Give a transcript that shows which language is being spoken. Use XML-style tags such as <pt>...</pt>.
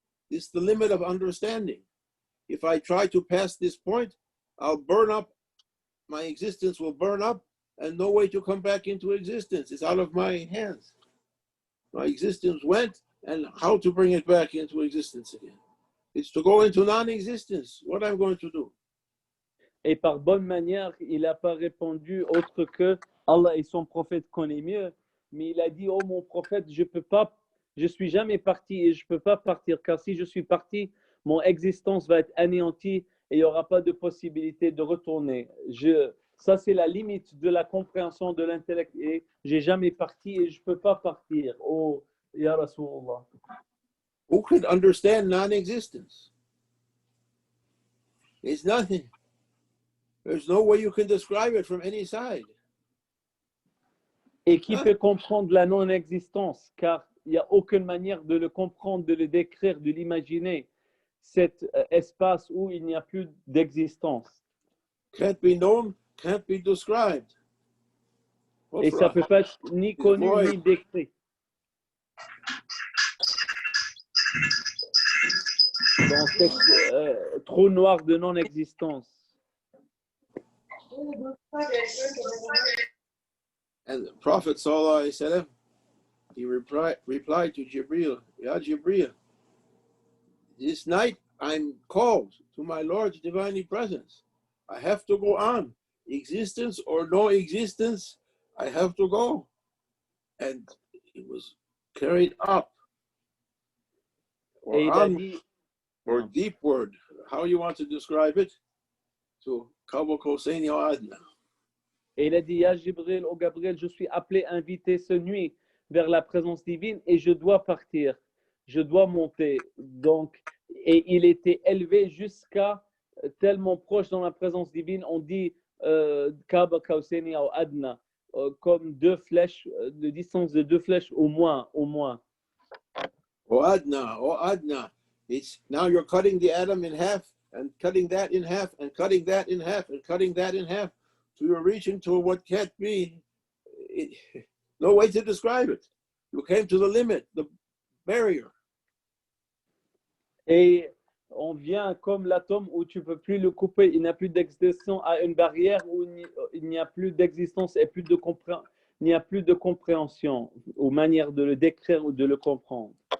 <en>This is the limit of understanding. If I try to pass this point, I'll burn up. My existence will burn up and no way to come back into existence. It's out of my hands. My existence went, and how to bring it back into existence again? It's to go into non-existence. What I'm going to do?</en> <fr>Et par bonne manière, il n'a pas répondu autre que Allah et son prophète connaissent mieux. Mais il a dit, oh mon prophète, je suis jamais parti et je peux pas partir, car si je suis parti, mon existence va être anéantie et il n'y aura pas de possibilité de retourner. Ça, c'est la limite de la compréhension de l'intellect et j'ai jamais parti et je peux pas partir.</fr> <ar>Oh, Ya Rasulullah.</ar> <en>Who could understand non-existence? It's nothing. There's no way you can describe it from any side.</en> <fr>Et qui peut comprendre la non-existence, car il n'y a aucune manière de le comprendre, de le décrire, de l'imaginer, cet espace où il n'y a plus d'existence. Can't be known, can't be described. Et ça ne peut pas être ni connu ni décrit. Dans cette trou noir de non-existence.</fr> <en>And the Prophet sallallahu alaihi wasallam, he replied to Jibril, Ya Jibril, this night I'm called to my Lord's divine presence. I have to go on. Existence or no existence, I have to go. And it was carried up. Or on, or deepward, how you want to describe it, to Qaba Qawsayn aw Adna.</en> <fr>Et il a dit, Ya Jibril, oh Gabriel, je suis appelé, invité ce nuit vers la présence divine et je dois partir, je dois monter. Donc, et il était élevé jusqu'à tellement proche dans la présence divine, on dit Qaba Qawsayn aw Adna, comme 2 flèches, de distance de 2 flèches au moins.</fr> <ar>Oh Adna.</ar> <en>It's now you're cutting the atom in half and cutting that in half and cutting that in half and cutting that in half. So you're reaching to what can't be, no way to describe it. You came to the limit, the barrier.</en> <fr>Et on vient comme l'atome où tu ne peux plus le couper. Il n'y a plus d'existence à une barrière où il n'y a plus d'existence et il n'y a plus de compréhension ou manière de le décrire ou de le comprendre.</fr>